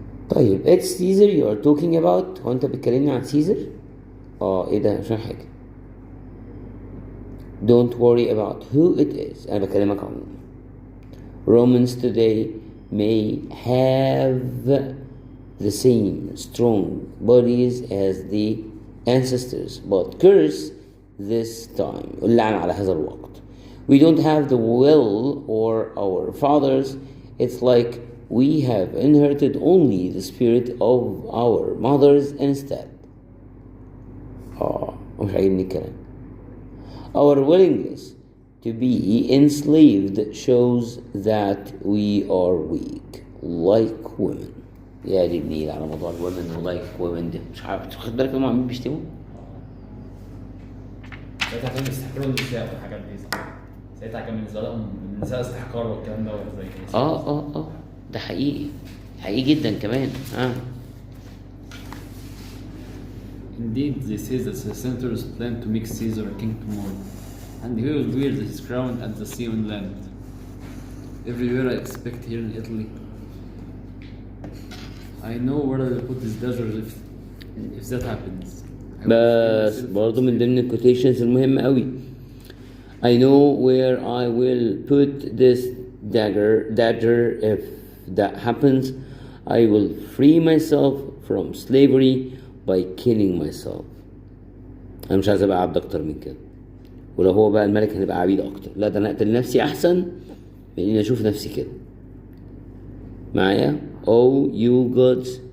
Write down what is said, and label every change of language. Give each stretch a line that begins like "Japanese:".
English: طيب it's Caesar you are talking about.
Arabic: هو انت بتكلمني عن سيزر؟ ايه ده مش حاجة.
English: Don't worry about who it is.
Arabic: انا بكلمك عن
English: Romans today may have the same strong bodies as the ancestors but curse this time.
Arabic: اللعن على هذا الوقت.
English: We don't have the will or our fathers. It's like we have inherited only the spirit of our mothers instead.
Arabic: مش عاجبني الكلام.
English: Our willingness to be enslaved shows that we are weak like women.
Arabic: يا دي النيل على موضوع
English: women like women
Arabic: ده. مش عارف تاخد بالك هم عاملين بيشتموا؟ ساعتها كانوا بيستحقروا النساء والحاجات دي صح؟ ساعتها كان بالنسبة لهم النساء استحقار والكلام ده زي كده. ده حقيقي جدا كمان.
English: Indeed, they say that the senators plan to make Caesar king tomorrow, and he will wear his crown at the sea on land. Everywhere I expect here in Italy. I know where I will put his daggers if that happens.
Arabic: بس برضو من ضمن الكوتيشنز المهمة قوي.
English: I know where I will put this dagger if that happens. I will free myself from slavery by killing myself.
Arabic: أنا مش عايز أبقى عبد أكتر من كده. ولو هو بقى الملك هنبقى عبيد أكتر. لا ده أنا أقتل نفسي أحسن من إني أشوف نفسي كده.
English: معايا؟ Oh you gods.